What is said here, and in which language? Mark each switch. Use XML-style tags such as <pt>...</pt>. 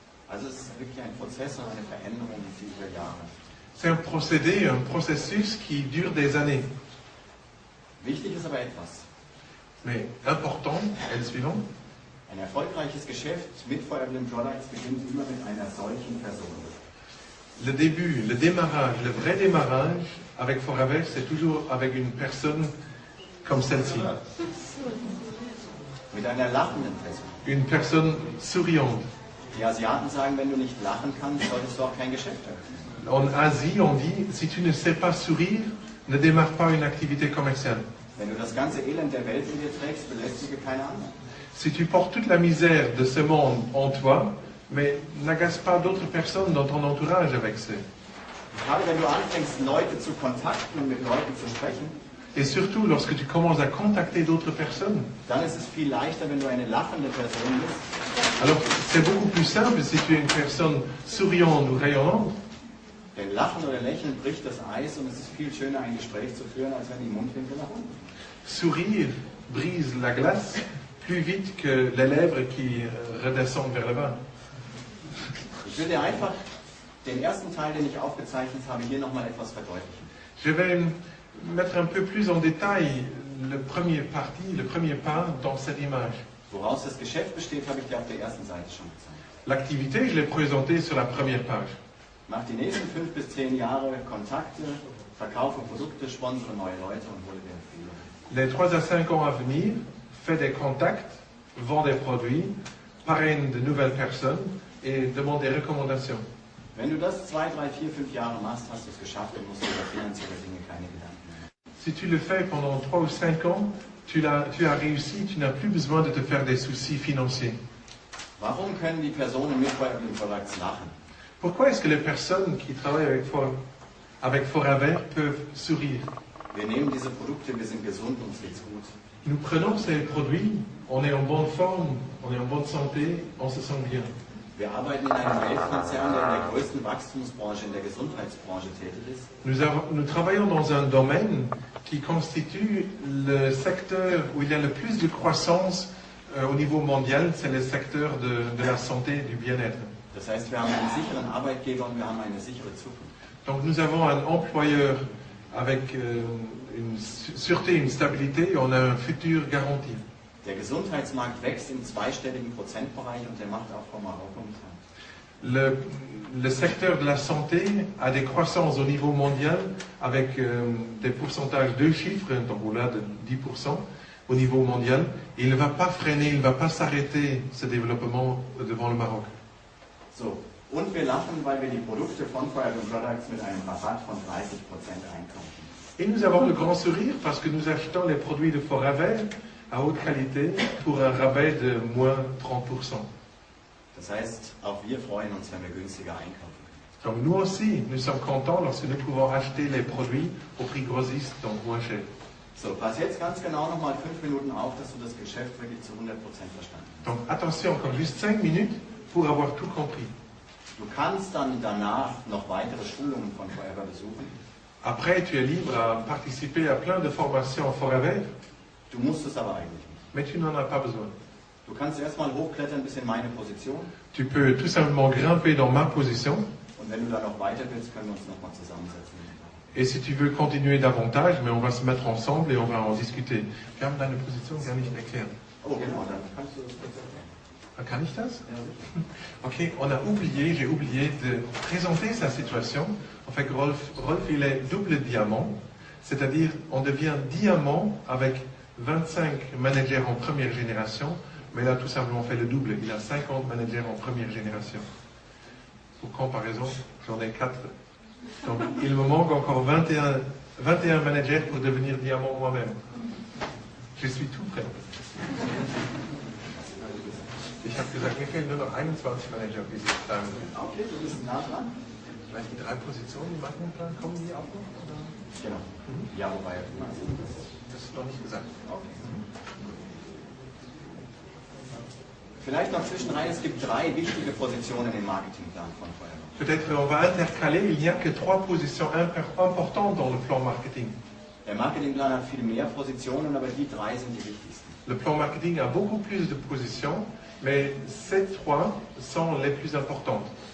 <de>Also es ist wirklich ein Prozess und eine Veränderung, die über Jahre.</de> <fr>C'est un procédé, un processus qui dure des années.</fr> <de>Wichtig ist aber etwas.</de> <fr>Mais important, est le suivant.</fr> <de>Ein erfolgreiches Geschäft mit Fire Emblem Products beginnt immer mit einer solchen Person.</de> <fr>Le début, le démarrage, le vrai démarrage avec Forever, c'est toujours avec une personne comme celle-ci.</fr> <de>Mit einer lachenden Person.</de> <fr>Une personne souriante.</fr> <de>Die Asiaten sagen, wenn du nicht lachen kannst, solltest du auch kein Geschäft eröffnen.</de> <fr>En Asie, on dit, si tu ne sais pas sourire, ne démarre pas une activité commerciale.</fr> <de>Wenn du das ganze Elend der Welt in dir trägst, belästige keine anderen.</de> <fr>Si tu portes toute la misère de ce monde en toi, mais n'agace pas d'autres personnes dans ton entourage avec ça.</fr> <de>Gerade wenn du anfängst, Leute zu kontakten und mit Leuten zu sprechen,</de> <fr>Et surtout, lorsque tu commences à contacter d'autres personnes,</fr> <de>dann ist es viel leichter, wenn du eine lachende Person bist.</de> <fr>alors c'est beaucoup plus simple si tu es une personne souriante ou rayonnante.</fr> <de>Denn Lachen oder Lächeln bricht das Eis und es ist viel schöner, ein Gespräch zu führen, als wenn die Mundwinkel nach unten.</de> <fr>Sourire brise la glace plus vite que les lèvres qui redescendent vers le bas.</fr> <de>Ich will dir einfach den ersten Teil, den ich aufgezeichnet habe, hier nochmal etwas verdeutlichen.</de> <fr>Je vais mettre un peu plus en détail le premier parti, le premier pas dans cette image.</fr> <de>Woraus das Geschäft besteht, habe ich dir auf der ersten Seite schon gezeigt.</de> <fr>L'activité, je l'ai présentée sur la première page.</fr> <de>Mach die nächsten 5 bis 10 Jahre Kontakte, verkaufe Produkte, sponsere neue Leute und hole dir Empfehlungen.</de> <fr>Les 3 à 5 ans à venir, fais des contacts, vends des produits, parraine de nouvelles personnes et demande des recommandations.</fr> <de>Wenn du das 2, 3, 4, 5 Jahre machst, hast du es geschafft und musst dir über finanzielle Dinge keine Gedanken mehr machen.</de> <fr>Si tu le fais pendant 3 ou 5 ans, tu as réussi, tu n'as plus besoin de te faire des soucis financiers.</fr> <de>Warum können die Personen mit Fire Emblem Products lachen?</de> <fr>Pourquoi est-ce que les personnes qui travaillent avec Forever peuvent sourire?</fr> <de>Wir nehmen diese Produkte, wir sind gesund, uns geht's gut.</de> <fr>Nous prenons ces produits, on est en bonne forme, on est en bonne santé, on se sent bien.</fr> <de>Wir arbeiten in einem Weltkonzern, der in der größten Wachstumsbranche, in der Gesundheitsbranche tätig ist.</de> <fr>Nous travaillons dans un domaine qui constitue le secteur où il y a le plus de croissance au niveau mondial, c'est le secteur de la santé et du bien-être.</fr> <de>Das heißt, wir haben einen sicheren Arbeitgeber und wir haben eine sichere Zukunft.</de> <fr>Donc nous avons un employeur avec une sûreté, une stabilité, et on a un futur garanti.</fr> <de>Der Gesundheitsmarkt wächst im zweistelligen Prozentbereich und der macht auch vor Marokko mit an.</de> <fr>Le secteur de la santé a des croissances au niveau mondial avec des pourcentages de chiffres, donc là de 10% au niveau mondial. Et il ne va pas freiner, il ne va pas s'arrêter ce développement devant le Maroc.</fr> <de>So, und wir lachen, weil wir die Produkte von Fire Emblem Products mit einem Rabatt von 30% einkaufen.</de> <fr>Et nous avons le grand sourire parce que nous achetons les produits de Forever à haute qualité pour un rabais de moins 30%.</fr> <de>Das heißt, auch wir freuen uns, wenn wir günstiger einkaufen können.</de> <fr>Donc nous aussi, nous sommes contents lorsque nous pouvons acheter les produits au prix grossiste, donc moins cher.</fr> <de>So, pass jetzt ganz genau nochmal 5 Minuten auf, dass du das Geschäft wirklich zu 100% verstanden hast.</de> <fr>Donc attention, encore juste 5 minutes pour avoir tout compris.</fr> <de>Du kannst dann danach noch weitere Schulungen von Forever besuchen.</de> <fr>Après, tu es libre à participer à plein de formations Forever,</fr> <de>Du musst es aber eigentlich nicht.</de> <fr>mais tu n'en as pas besoin.</fr> <de>Du kannst erstmal hochklettern bis in meine Position</de> <fr>Tu peux tout simplement grimper dans ma position,</fr> <de>und wenn du dann noch weiter willst, können wir uns nochmal zusammensetzen.</de> <fr>et si tu veux continuer davantage, mais on va se mettre ensemble et on va en discuter.</fr> <de>Ferme deine Position, gar nicht erklären. Oh genau, dann kannst du das kurz erklären. Kann ich das?</de> <fr>Ok, j'ai oublié de présenter sa situation. En fait, Rolf, il est double diamant, c'est-à-dire on devient diamant avec 25 managers en première génération, mais il a tout simplement fait le double. Il a 50 managers en première génération. Pour comparaison, j'en ai 4. Donc, il me manque encore 21 managers pour devenir diamant moi-même. Je suis tout prêt.</fr> <de>Ich habe gesagt, mir fehlen nur noch 21 Manager bis dahin. Okay, du bist nah dran. Vielleicht die 3 Positionen im Marketingplan, kommen die auch noch? Oder? Genau. Ja, wobei, das ist noch nicht gesagt. Okay. Vielleicht noch zwischenrein, es gibt 3 wichtige Positionen im Marketingplan von Feuerwehr.</de> <fr>Peut-être on va intercaler, il n'y a que 3 positions importantes dans le plan marketing.</fr> <de>Der Marketingplan hat viel mehr Positionen, aber die 3 sind die wichtigsten.</de> <fr>Le plan marketing a beaucoup plus de positions, mais ces 3 sont les plus importantes.</fr>